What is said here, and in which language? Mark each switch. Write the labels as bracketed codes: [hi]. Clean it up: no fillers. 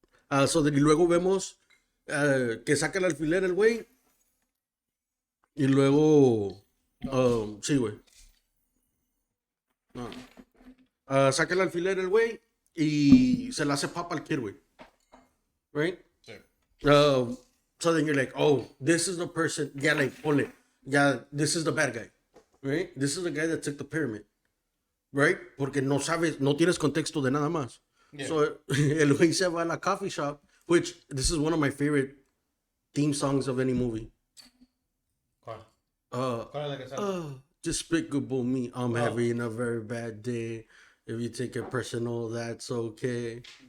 [es] Y luego vemos que saca el alfiler el güey. Y luego, sí, güey. No. Saca el alfiler el güey y se le hace papa al kid, güey. [en] Right? [es] Sí. [en] So then you're like, oh, this is the person. Yeah, like, ponle. Yeah, this is the bad guy. Right? This is the guy that took the pyramid. Right? [es] Porque no sabes, no tienes contexto de nada más. [en] Yeah. So [es] el güey se va a la [en] coffee shop, which this is one of my favorite theme songs of any movie. [es] ¿Cuál? Uh, ¿Cuál es la que sale? [en] Despicable me. I'm having a very bad day. If you take it personal, that's okay.